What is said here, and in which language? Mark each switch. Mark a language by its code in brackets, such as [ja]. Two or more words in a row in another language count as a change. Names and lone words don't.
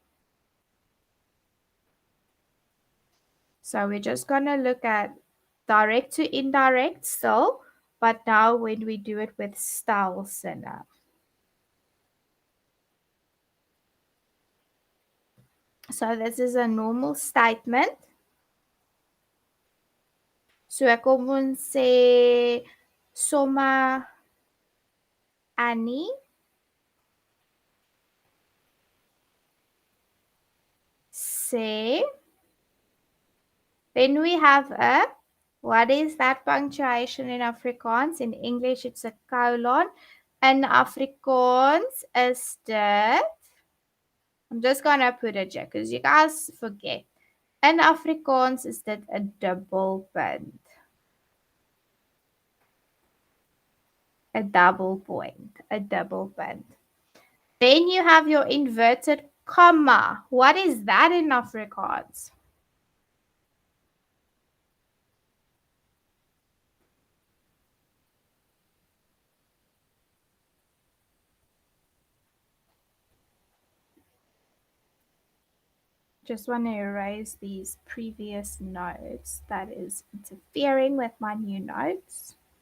[en] So we're just going to look at direct to indirect still, but now when we do it with Stelson. So this is a normal statement. [af] So ek kom ons sê somme Annie sê. [en] Then we have a, what is that punctuation in Afrikaans? In English, it's a colon. [af] In Afrikaans is dit, [en] I'm just going to put it here because you guys forget. [af] In Afrikaans is dit a double punt. [en] A double point. [af] A double punt. [en] Then you have your inverted comma. What is that in Afrikaans? Just want to erase these previous notes that is interfering with my new notes.